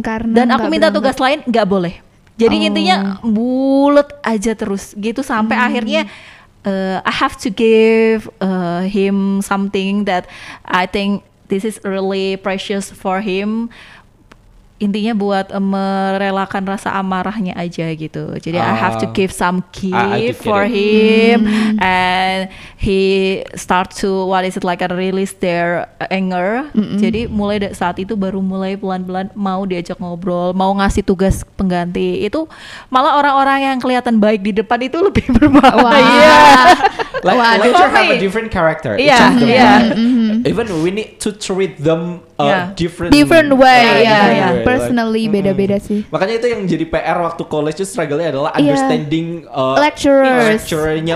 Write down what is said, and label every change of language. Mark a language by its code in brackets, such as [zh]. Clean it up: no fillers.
[id] Dan aku minta tugas lain nggak boleh. Jadi intinya bulet aja terus gitu sampai akhirnya [en] I have to give him something that I think this is really precious for him. [id] Intinya buat merelakan rasa amarahnya aja gitu. Jadi [en] I have to give some gift for him, and he start to release their anger. [id] Jadi mulai saat itu baru mulai pelan-pelan mau diajak ngobrol, mau ngasih tugas pengganti. Itu malah orang-orang yang kelihatan baik di depan itu lebih berbahaya. [en] Like lecture have a different character. Even we need to treat them different way. Personally [id] beda-beda sih. Makanya itu yang jadi PR waktu college itu struggle-nya adalah understanding lecturernya